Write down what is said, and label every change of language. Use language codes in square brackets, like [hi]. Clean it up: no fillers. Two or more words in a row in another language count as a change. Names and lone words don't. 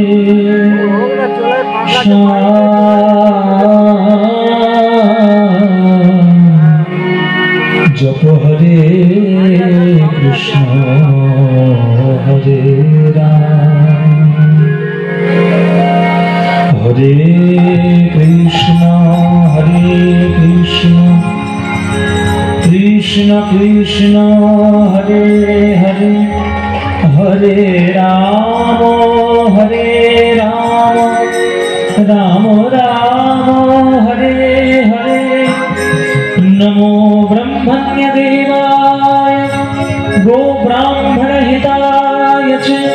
[sa] জপ হরে কৃষ্ণ হরে রাম হরে কৃষ্ণ কৃষ্ণ কৃষ্ণ হরে হরে হরে রাম রাম রাম হরে হরে नमो ब्रह्मण्य देवाय गो ब्राह्मण हिताय च